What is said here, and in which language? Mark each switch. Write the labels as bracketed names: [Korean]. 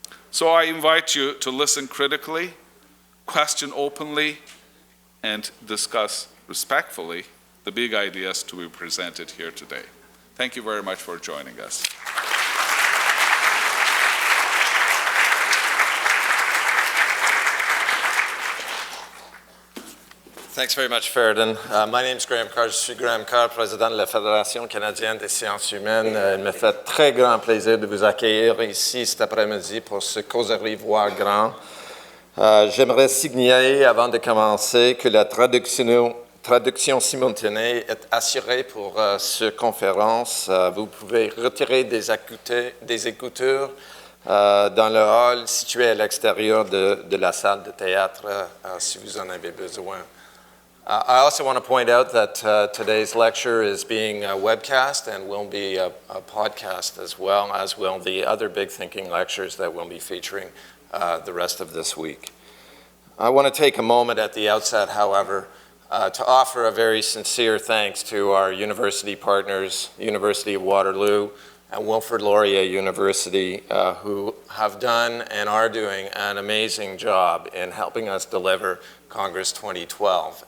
[English] So I invite you to listen critically, question openly, and discuss respectfully the big ideas to be presented here today. Thank you very much for joining us. Thanks very much, Feridun. [French] My name is Graham Carr. Je suis Graham Carr, président de la Fédération canadienne des sciences humaines. Il me fait très grand plaisir de vous accueillir ici cet après-midi pour ce causerie Voix grand. J'aimerais signaler, avant de commencer, que la traduction simultanée est assurée pour cette conférence. Vous pouvez retirer des écouteurs dans le hall situé à l'extérieur de la salle de théâtre si vous en avez besoin. [English] I also want to point out that today's lecture is being webcast and will be a podcast as will the other Big Thinking lectures that we'll be featuring the rest of this week. I want to take a moment at the outset, however, to offer a very sincere thanks to our university partners, University of Waterloo and Wilfrid Laurier University, who have done and are doing an amazing job in helping us deliver Congress 2012.